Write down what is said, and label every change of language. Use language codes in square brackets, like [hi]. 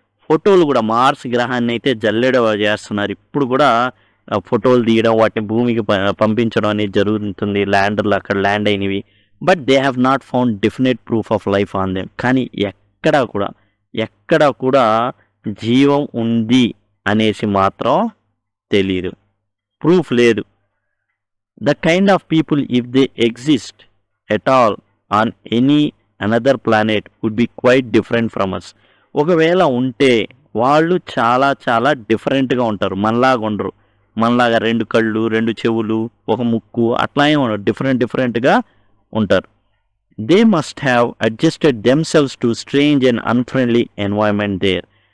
[te] ఫోటోలు కూడా మార్స్ గ్రహాన్ని అయితే జల్లెడ చేస్తున్నారు. ఇప్పుడు కూడా ఫోటోలు తీయడం, వాటిని భూమికి పంపించడం అనేది జరుగుతుంది, ల్యాండర్లు అక్కడ ల్యాండ్ అయినవి. [en] But they have not found definite proof of life on them. [te] కానీ ఎక్కడ కూడా జీవం ఉంది అనేసి మాత్రం తెలియదు, ప్రూఫ్ లేదు. [en] The kind of people, if they exist at all on any another planet, would be quite different from us. [te] ఒకవేళ ఉంటే వాళ్ళు చాలా డిఫరెంట్గా ఉంటారు, మనలాగా ఉండరు. మనలాగా 2 కళ్ళు, 2 చెవులు, ఒక ముక్కు అట్లా ఏమి ఉండరు, డిఫరెంట్గా ఉంటారు. [en] They must have adjusted themselves to strange and unfriendly environment there.